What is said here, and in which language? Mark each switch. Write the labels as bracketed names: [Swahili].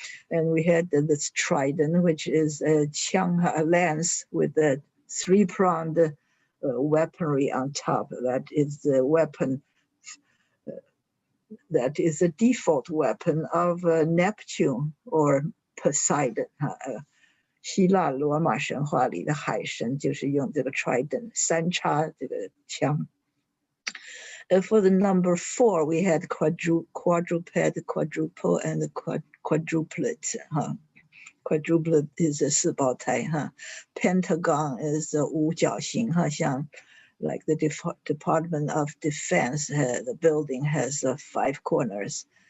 [English] And we had this trident, which is a lance with a 3-pronged weaponry on top. That is the weapon, that is the default weapon of Neptune or Poseidon. [Chinese] 希腊罗马神话里的海神就是用这个 trident 3叉这个枪。 [English] For the number 4, we had quadruped, quadruple, and quadruplet. Quadruplet is a 4胞胎 Pentagon is [Chinese] 五角形 像 [English] like the Department of Defense, the building has 5 corners.